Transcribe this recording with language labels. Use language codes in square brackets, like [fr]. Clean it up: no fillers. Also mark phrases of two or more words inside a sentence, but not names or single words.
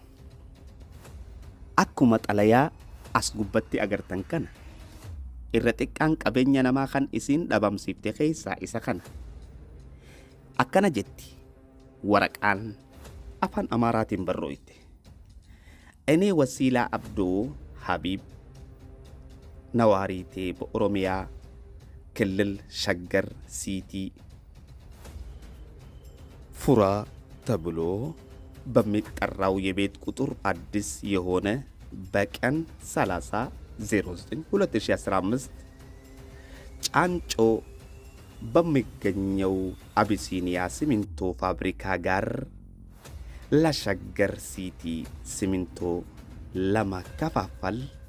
[om] Akkuma xalayaa as gubbatti agartan kana irra xiqqaan qabeenya namaa kan isin dhabamsiifte keessaa isa kana. Akkana jetti waraqaan afaan Amaaraatiin barrooyte. [am] Ene Wasiilaa Abdoo Habiib ነዋሪቴ በኦሮሚያ ክልል ሸገር ሲቲ ፉራ ተብሎ በሚጠራው የቤት ቁጥር አዲስ የሆነ በቀን 30/09/2015 ጫንጮ በሚገኘው አቢሲኒያ ሲሚንቶ ፋብሪካ ጋር ለሸገር ሲቲ ሲሚንቶ ለማከፋፈል